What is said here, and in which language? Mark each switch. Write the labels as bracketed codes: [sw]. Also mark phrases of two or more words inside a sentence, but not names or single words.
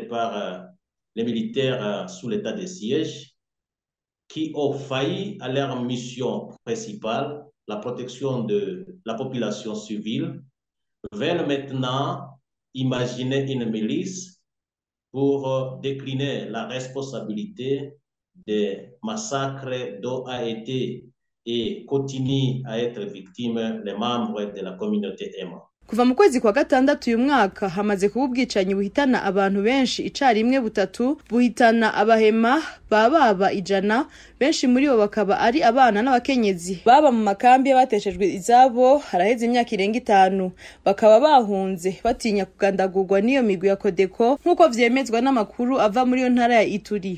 [fr] par les militaires sous l'état de siège, qui ont failli à leur mission principale, la protection de la population civile, veulent maintenant imaginer une milice pour décliner la responsabilité des massacres dont a été et continue à être victime les membres de la communauté EMA. [rn] Kuva mu kwezi kwa gatandatu uyu mwaka hamaze kuba ubwicanyi buhitana abantu benshi icarimwe butatu, buhitana abahema baba 100, benshi muri bo bakaba ari abana n'abakenyezi baba mu makambi y'abateshejwe izabo haraheze imyaka irenga 5, bakaba bahunze batinya kugandagurwa n'iyo migwi ya Codeco nkuko vyemezwa n'amakuru ava muri yo ntara ya Ituri.